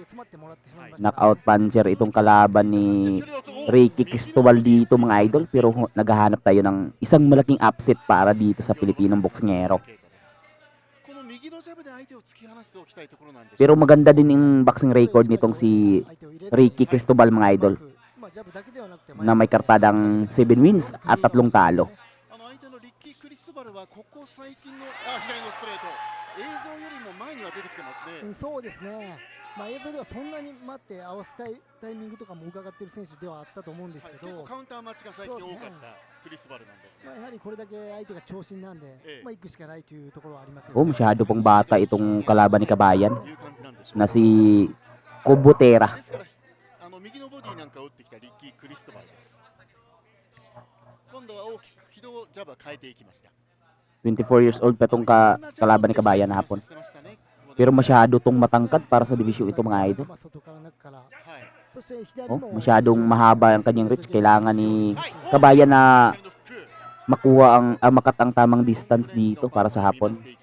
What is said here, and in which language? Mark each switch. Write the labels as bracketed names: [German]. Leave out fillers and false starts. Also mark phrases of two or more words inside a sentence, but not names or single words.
[English] Knockout puncher [Filipino] itong kalaban ni Ricky Cristobal dito mga idol, pero naghahanap tayo ng isang malaking upset para dito sa Pilipinong boksingero. Pero maganda din yung [English] boxing record [Filipino] nitong si Ricky Cristobal mga idol, na may kartadang 7 wins at 3 talo. [Japanese] 映像ではそんなに待って合わせたいタイミングとかも伺っている選手ではあったと思うんですけど、カウンター待ちが最近多かったクリストバルなんですが、やはりこれだけ相手が長身なんで、行くしかないというところはありますよね。 [Filipino] Masyado pang bata itong kalaban ni Kabayan na si Kubutera. [Japanese] 右のボディなんか打ってきたリッキー・クリストバルです。今度は大きく軌道ジャブ変えていきました。 [Filipino] 24 [English] years old [Filipino] pa itong kalaban ni Kabayan na hapon. Pero masyado tong matangkad para sa division ito mga idol. Masyadong mahaba ang kanyang reach. Kailangan ni Kabayan na makuha makat ang tamang distance dito para sa hapon.